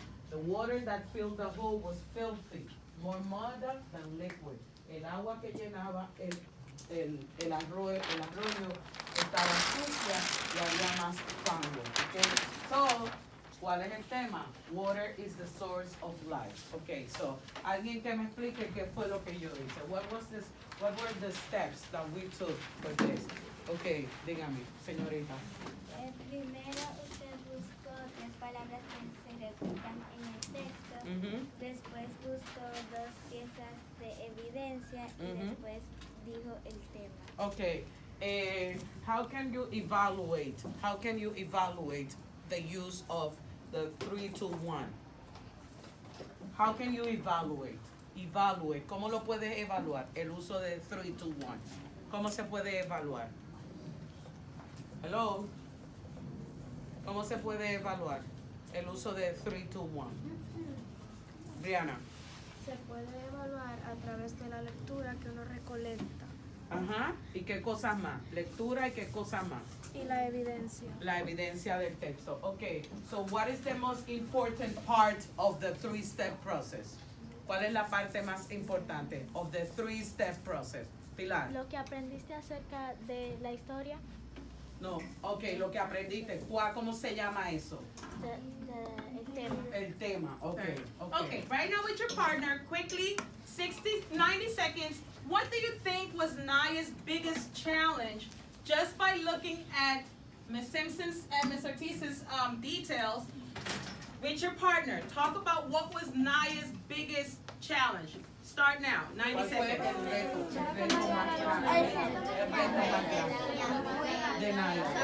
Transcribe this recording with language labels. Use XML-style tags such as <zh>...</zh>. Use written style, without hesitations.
<en>The water that filled the hole was filthy, more mud than liquid.</en> <es>El agua que llenaba el arroyo estaba sucia y había más fango. Okay? So, ¿cuál es el tema?</es> <en>Water is the source of life.</en> <es>Okay, so, alguien que me explique qué fue lo que yo hice.</es> <en>What were the steps that we took for this?</en> <es>Okay, dígame, señorita. Primero usted buscó 3 palabras que se repitan en el texto, después buscó 2 piezas de evidencia y después dijo el tema.</es> <en>Okay, how can you evaluate? How can you evaluate the use of the 3-2-1? How can you evaluate? Evaluate.</en> <es>¿Cómo lo puedes evaluar? El uso de 3-2-1. ¿Cómo se puede evaluar?</es> <en>Hello.</en> <es>¿Cómo se puede evaluar el uso de 3-2-1? Brianna. Se puede evaluar a través de la lectura que uno recolecta. Ajá. ¿Y qué cosas más? Lectura y qué cosas más. Y la evidencia. La evidencia del texto. Okay.</es> <en>So what is the most important part of the 3-step process?</en> <es>¿Cuál es la parte más importante</es> <en>of the 3-step process?</en> <es>Pilar. Lo que aprendiste acerca de la historia. No, ok, lo que aprendiste. ¿Cómo se llama eso? El tema. El tema, ok.</es> <en>Okay, right now with your partner, quickly, 90 seconds. What do you think was Naya's biggest challenge just by looking at Ms. Simpson's and Ms. Ortiz's details with your partner? Talk about what was Naya's biggest challenge. Start now, 90</en> <es>¿Cuál fue</es> <en>seconds.</en> <es>el reto más grande? El reto más grande de Naya.</es>